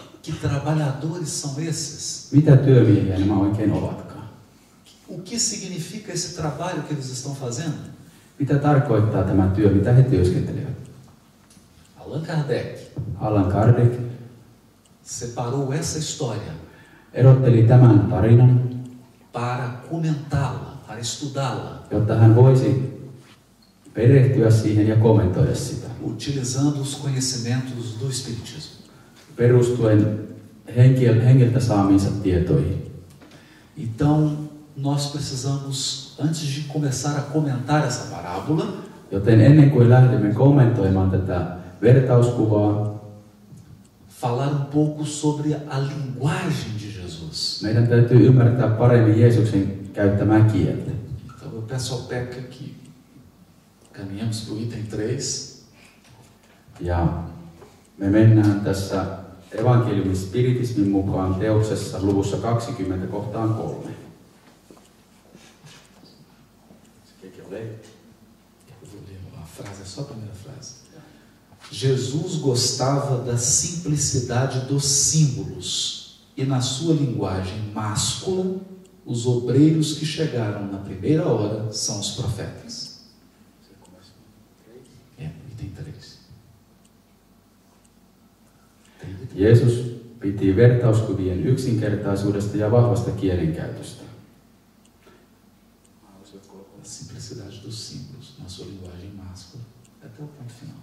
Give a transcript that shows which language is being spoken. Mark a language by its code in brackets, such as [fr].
[pt] Que trabalhadores são esses? [fi] Mitä työmiehiä nämä oikein ovatkaan? [pt] O que significa esse trabalho que eles estão fazendo? [fi] Mitä tarkoittaa tämä työ, mitä he työskentelevät? [pt] Allan Kardec [fi] Allan Kardec [pt] separou essa história [fi] erotteli tämän tarinan, [pt] para comentá-la, para estudá-la, [fi] jotta hän voisi perehtyä siihen ja kommentoida sitä, [pt] utilizando os conhecimentos do Espiritismo. [fi] perustuen hengiltä saamiinsa tietoihin. [pt] Então, nós precisamos, antes de começar a comentar essa parábola, [fi] Joten ennen kuin lähdemme kommentoimaan tätä vertauskuvaa, [pt] falar um pouco sobre a linguagem de Jesus. [fi] meidän täytyy ymmärtää paremmin Jeesuksen käyttämää kieltä. [pt] Então, eu peço ao Peca que caminhamos para o item 3. [fi] Ja me mennään tässä evankeliumin spiritismin mukaan teoksessa luvussa 20 kohtaan 3. [pt] Eu vou ler uma frase, é só a primeira frase. Jesus gostava da simplicidade dos símbolos e na sua linguagem máscula, os obreiros que chegaram na primeira hora são os profetas. Item 3. [fi] Jeesus piti vertauskuvien yksinkertaisuudesta ja vahvasta kielenkäytöstä. [pt] A simplicidade dos símbolos na sua linguagem máscula até o ponto final.